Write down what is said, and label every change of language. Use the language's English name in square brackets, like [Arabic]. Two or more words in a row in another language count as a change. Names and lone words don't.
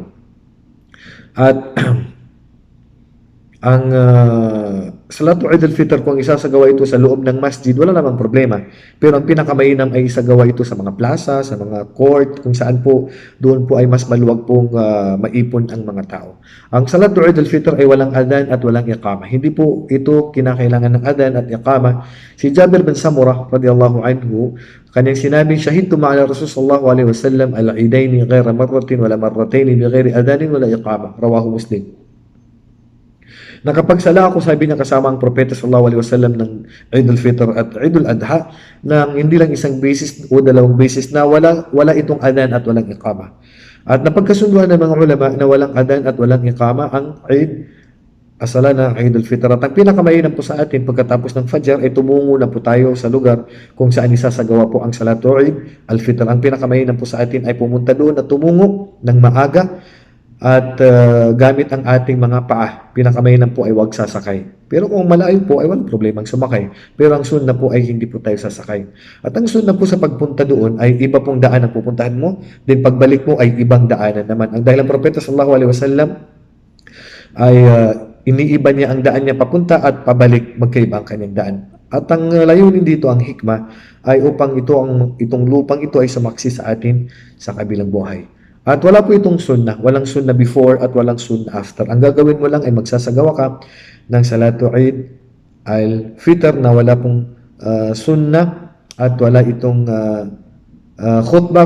[Filipino] At ang [Arabic] صلاة عيد الفطر, [Filipino] kung isasagawa ito sa loob ng masjid, wala namang problema. Pero ang pinakamainam ay isagawa ito sa mga plaza, sa mga court, kung saan po, doon po ay mas maluwag pong maipon ang mga tao. Ang [Arabic] صلاة عيد الفطر [Filipino] ay walang adhan at walang iqama. Hindi po ito kinakailangan ng adhan at iqama. Si Jabir bin Samurah [Arabic] رضي الله عنه, [Filipino] kanyang sinabi, [Arabic] "شهدت مع الرسول صلى الله عليه وسلم العيدين غير مرة ولا مرتين بغير أذان ولا إقامة." رواه مسلم. [Filipino] Nakapagsala ako, sabi niya, kasama ang Propeta [Arabic] صلى الله عليه وسلم [Filipino] ng Idul Fitr at Idul Adha ng hindi lang isang beses o dalawang beses na wala itong adhan at walang iqama. At napagkasunduan ng mga ulama na walang adhan at walang iqama ang Eid asala ng Idul Fitr. At ang pinakamainam po sa atin pagkatapos ng Fajr ay tumungo na po tayo sa lugar kung saan isasagawa po ang [Arabic] صلاة عيد الفطر. [Filipino] Ang pinakamainam po sa atin ay pumunta doon at tumungo ng maaga at gamit ang ating mga paa. Pinakamainam po ay huwag sasakay. Pero kung malayo po ay walang problemang sumakay. Pero ang sunna po ay hindi po tayo sasakay. At ang sunna po sa pagpunta doon ay iba pong daan ang pupuntahan mo. Then pagbalik mo ay ibang daanan naman. Ang dahil ang Propeta [Arabic] صلى الله عليه وسلم [Filipino] ay iniiba niya ang daan niya papunta at pabalik, magkaiba ang kanyang daan. At ang layunin dito, ang hikmah, ay upang itong lupang ito ay sumaksi sa atin sa kabilang buhay. At wala po itong sunnah. Walang sunnah before at walang sunnah after. Ang gagawin mo lang ay magsasagawa ka ng [Arabic] صلاة عيد الفطر [Filipino] na wala pong sunnah at wala itong khutbah.